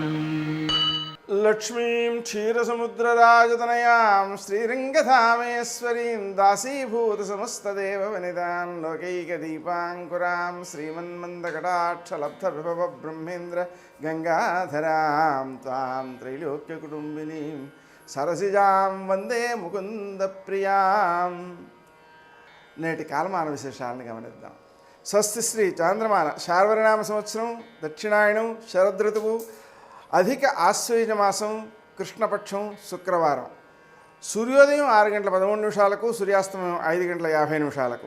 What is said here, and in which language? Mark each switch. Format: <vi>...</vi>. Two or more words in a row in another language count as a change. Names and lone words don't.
<sa>लक्ष्मीं क्षीरसमुद्रराजतनयां श्रीरङ्गधामेश्वरीं दासीभूतसमस्तदेववनितां लोकैकदीपाङ्कुरां श्रीमन्मन्दकटाक्षलब्धविभवब्रह्मेन्द्र गङ्गाधरां त्वां त्रैलोक्यकुटुम्बिनीं सरसिजां वन्दे मुकुन्दप्रियाम्.</sa> <te>నేటి కాలమాన విశేషాలను గమనిద్దాం. స్వస్తి శ్రీ చాంద్రమాన శార్వరినామ సంవత్సరం, దక్షిణాయనం, శరదృతువు, అధిక ఆశ్వయుజ మాసం, కృష్ణపక్షం, శుక్రవారం. సూర్యోదయం 6:13 సూర్యాస్తమయం 5:50.</te>